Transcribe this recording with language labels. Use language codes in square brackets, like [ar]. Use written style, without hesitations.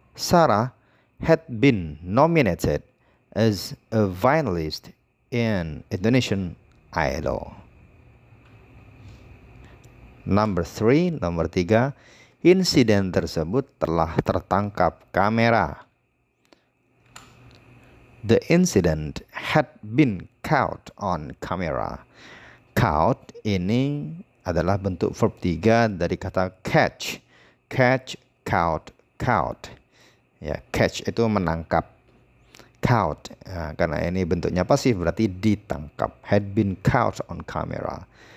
[en] Sarah had been nominated as a finalist in Indonesian Idol. [id] Nomor 3, insiden tersebut telah tertangkap kamera. [en] The incident had been caught on camera. [id] Caught ini adalah bentuk verb 3 dari kata catch. Catch, caught, caught. Ya, catch itu menangkap. Caught, karena ini bentuknya pasif berarti ditangkap. [en] Had been caught on camera.